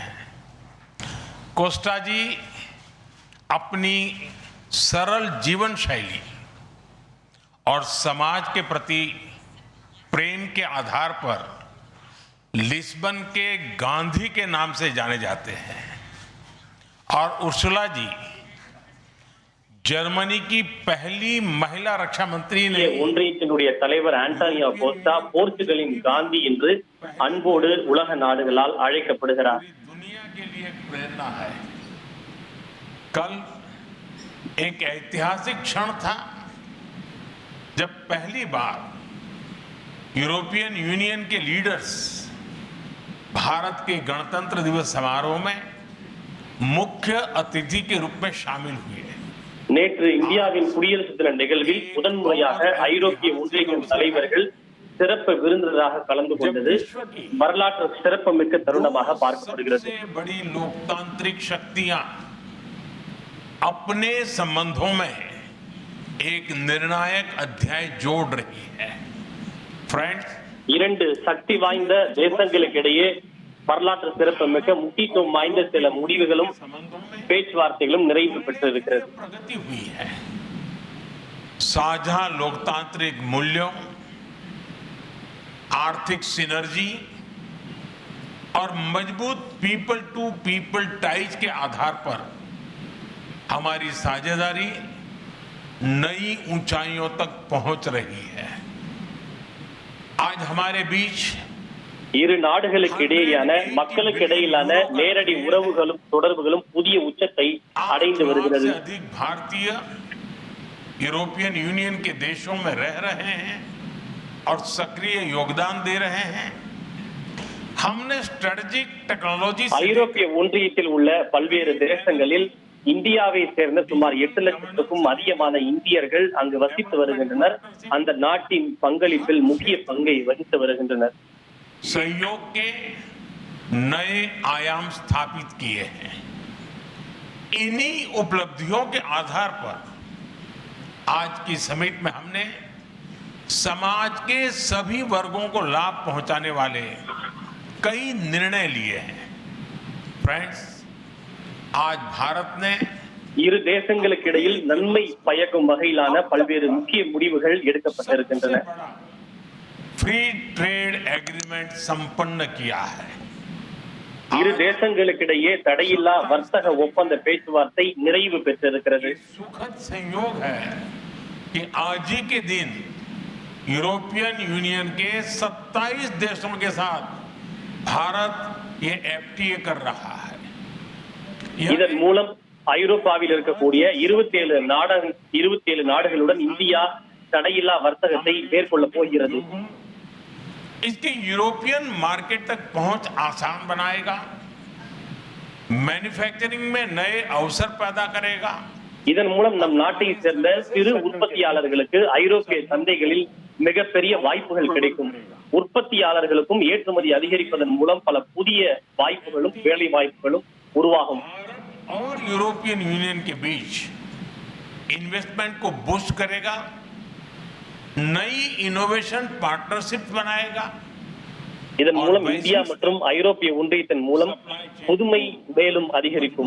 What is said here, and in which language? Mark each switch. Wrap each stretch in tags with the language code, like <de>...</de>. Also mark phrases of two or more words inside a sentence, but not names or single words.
<hi>कोस्टा जी अपनी सरल जीवन शैली और समाज के प्रति प्रेम के आधार पर लिस्बन के गांधी के नाम से जाने जाते हैं और उर्सुला जी जर्मनी की पहली महिला रक्षा मंत्री ने</hi> <ta>ஒன்றியத்தினுடைய தலைவர் ஆண்டனியோ கோஸ்டா போர்ச்சுகலின் காந்தி என்று அன்போடு உலக நாடுகளால் அழைக்கப்படுகிறார்.</ta> <hi>दुनिया के लिए प्रेरणा है। कल एक ऐतिहासिक क्षण था जब पहली बार यूरोपियन यूनियन के लीडर्स भारत के गणतंत्र दिवस समारोह में मुख्य अतिथि के रूप में शामिल हुए।</hi> <ta>நேற்று இந்தியாவின் குடியரசு தின நிகழ்வில் முதன்முறையாக ஐரோப்பிய ஒன்றியத்தின் தலைவர்கள் சிறப்பு விருந்தினராக கலந்து கொண்டது வரலாற்று சிறப்புமிக்க தருணமாக பார்க்கப்படுகிறது.</ta> <hi>बड़ी लोकतांत्रिक शक्तियां अपने संबंधों में एक निर्णायक अध्याय जोड़ रही है। फ्रेंड्स,</hi> <ta>இரண்டு சக்தி வாய்ந்த தேசங்களுக்கிடையே வரலாற்று சிறப்புமிக்க முக்கியத்துவம் வாய்ந்த சில முடிவுகளும் பேச்சுவார்த்தைகளும் நிறைவு பெற்றிருக்கிறது.</ta> <hi>प्रगति हुई है। साझा लोकतांत्रिक मूल्यों, आर्थिक सिनर्जी और मजबूत</hi> <en>people to people ties</en> <hi>के आधार पर हमारी साझेदारी नई ऊंचाइयों तक पहुंच रही है। आज हमारे बीच</hi> <ta>இரு நாடுகளுக்கு இடையேயான மக்களுக்கு இடையிலான நேரடி உறவுகளும் தொடர்புகளும் புதிய உச்சத்தை அடைந்து வருகிறது.</ta> <hi>अधिक भारतीय यूरोपियन यूनियन के देशों में रह रहे हैं और सक्रिय योगदान दे रहे हैं। हमने</hi> <en>strategic technology</en> <ta>ஐரோப்பிய ஒன்றியத்தில் உள்ள பல்வேறு தேசங்களில் இந்தியாவை சேர்ந்த சுமார் 8 லட்சத்துக்கும் அதிகமான இந்தியர்கள் அங்கு வசித்து வருகின்றனர். அந்த நாட்டின் பங்களிப்பில் முக்கிய பங்கை வகித்து வருகின்றனர்.</ta> <hi>सहयोग के नए आयाम स्थापित किए हैं। इन्हीं उपलब्धियों के आधार पर आज की समिट में हमने समाज के सभी वर्गों को लाभ पहुंचाने वाले कई निर्णय लिए हैं। फ्रेंड्स, आज भारत ने</hi> <ta>இரு தேசங்களுக்கு இடையில் நன்மை பயக்கும் வகையிலான பல்வேறு முக்கிய முடிவுகள் எடுக்கப்பட்டிருக்கின்றன.</ta> <en>free trade agreement</en> <hi>संपन्न किया है।</hi> <ta>இரு தேசங்களுக்கிடையே தடையில்லா வர்த்தக ஒப்பந்த பேச்சுவார்த்தை நிறைவு பெற்றிருக்கிறது.</ta> <hi>सुखद संयोग है कि आज ही के दिन यूरोपियन यूनियन के 27 देशों के साथ भारत ये FTA कर रहा है।</hi> <ta>இதன் மூலம் ஐரோப்பாவில் இருக்கக்கூடிய 27 நாடுகளுடன் இந்தியா தடையில்லா வர்த்தகத்தை மேற்கொள்ள போகிறது.</ta> <hi>इसके</hi> <en>European market</en> <hi>तक पहुंच आसान बनाएगा, मैन्युफैक्चरिंग में नए अवसर पैदा करेगा।</hi> <ta>இதன் மூலம் நம் நாட்டை சேர்ந்த சிறு உற்பத்தியாளர்களுக்கு ஐரோப்பிய சந்தைகளில் மிகப்பெரிய வாய்ப்புகள் கிடைக்கும். உற்பத்தியாளர்களுக்கும் ஏற்றுமதி அதிகரிப்பதன் மூலம் பல புதிய வாய்ப்புகளும் வேலை வாய்ப்புகளும் உருவாகும்.</ta> <hi>और यूरोपियन यूनियन के बीच इन्वेस्टमेंट को बूस्ट करेगा, नई</hi> <en>innovation partnership</en> <hi>बनाएगा।</hi> <ta>இதன் மூலம் இந்தியா மற்றும் ஐரோப்பிய ஒன்றியத்தின் மூலம் புதுமை மேலும் அதிகரிக்கும்,</ta>